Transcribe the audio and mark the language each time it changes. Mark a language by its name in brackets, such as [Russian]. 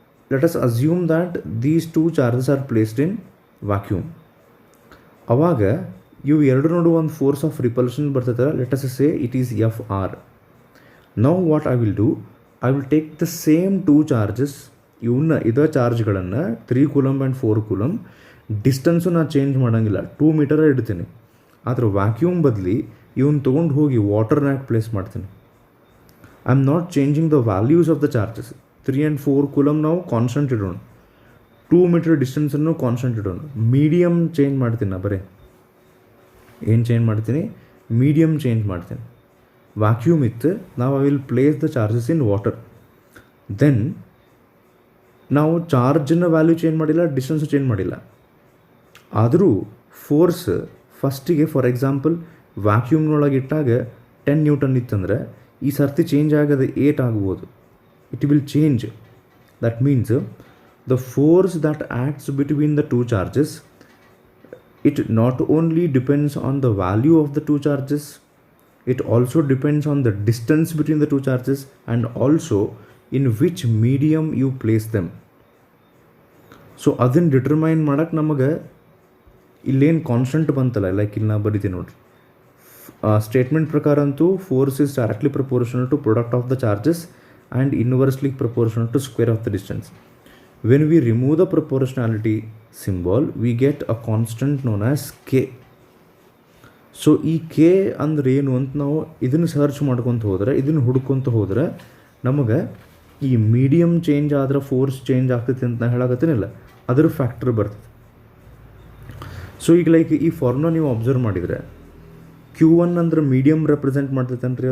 [English] Let us assume that these 2 charges are placed in vacuum. [Kannada] ಅವಾಗ ಇವು ಎರಡು ನೋಡು ಒಂದು force of repulsion ಬರ್ತೈತಲ್ಲ, [English] Let us say it is Fr. Now what I will do, I will take the same 2 charges, [Kannada] ಇದೇ ಚಾರ್ಜ್ಗಳನ್ನು 3 coulomb and 4 coulomb, distance ನಾನು change ಮಾಡೋಂಗಿಲ್ಲ, 2 metre ಇಡ್ತೀನಿ. ಆದರೆ ವ್ಯಾಕ್ಯೂಮ್ ಬದಲಿ ಇವನ್ನ ತೊಗೊಂಡು ಹೋಗಿ ವಾಟರ್ನಾಗ ಪ್ಲೇಸ್ ಮಾಡ್ತೀನಿ. [English] I am not changing the values of the charges. [Kannada] 3 and 4 coulomb ನಾವು ಕಾನ್ಸ್ಟೆಂಟ್ ಇಡೋಣ, 2 ಮೀಟರ್ ಡಿಸ್ಟೆನ್ಸನ್ನು ಕಾನ್ಸ್ಟೆಂಟ್ ಇಡೋಣ. ಮೀಡಿಯಮ್ ಚೇಂಜ್ ಮಾಡ್ತೀನಿ, ನಾ ಬರೀ ಏನು ಚೇಂಜ್ ಮಾಡ್ತೀನಿ? ಮೀಡಿಯಮ್ ಚೇಂಜ್ ಮಾಡ್ತೀನಿ. ವ್ಯಾಕ್ಯೂಮ್ ಇತ್ತು, ನಾವು [English] I will place the charges in water. [Kannada] Then ನಾವು ಚಾರ್ಜನ್ನ ವ್ಯಾಲ್ಯೂ ಚೇಂಜ್ ಮಾಡಿಲ್ಲ, ಡಿಸ್ಟೆನ್ಸು ಚೇಂಜ್ ಮಾಡಿಲ್ಲ. ಆದರೂ ಫೋರ್ಸ್ ಫಸ್ಟಿಗೆ ಫಾರ್ ಎಕ್ಸಾಂಪಲ್ ವ್ಯಾಕ್ಯೂಮ್ನೊಳಗೆ ಇಟ್ಟಾಗ 10 ನ್ಯೂಟನ್ ಇತ್ತಂದರೆ ಈ ಸರ್ತಿ ಚೇಂಜ್ ಆಗೋದು 8 ಆಗ್ಬೋದು. [English] It will change. That means the force that acts between the 2 charges, it not only depends on the value of the 2 charges, it also depends on the distance between the 2 charges and also in which medium you place them. [Kannada] So ಅದನ್ನು determine ಮಾಡೋಕ್ಕೆ ನಮಗೆ ಇಲ್ಲೇನು constant ಬಂತಲ್ಲ, like ಇಲ್ಲಿ ನಾ ಬರೀತೀನಿ ನೋಡಿರಿ. Statement ಪ್ರಕಾರ ಅಂತೂ [English] Force is directly proportional to product of the charges and inversely proportional to square of the distance. When we remove the proportionality symbol, we get a constant known as k. [Kannada] So ಈ K ಅಂದ್ರೆ ಏನು ಅಂತ ನಾವು ಇದನ್ನು search ಮಾಡ್ಕೊತ ಹೋದರೆ, ಇದನ್ನು ಹುಡ್ಕೊತ ಹೋದರೆ ನಮಗೆ ಈ ಮೀಡಿಯಮ್ ಚೇಂಜ್ ಆದ್ರೆ ಫೋರ್ಸ್ ಚೇಂಜ್ ಆಗ್ತೈತೆ ಅಂತ ನಾನು ಹೇಳಕತ್ತೀನಿಲ್ಲ, ಅದ್ರ ಫ್ಯಾಕ್ಟರ್ ಬರ್ತದೆ. ಸೊ ಈಗ ಲೈಕ್ ಈ ಫಾರ್ಮುಲಾ ನೀವು ಅಬ್ಸರ್ವ್ ಮಾಡಿದರೆ q1 ಅಂದ್ರೆ ಮೀಡಿಯಮ್ ರೆಪ್ರೆಸೆಂಟ್ ಮಾಡ್ತೈತೆ ಅನ್ರಿ?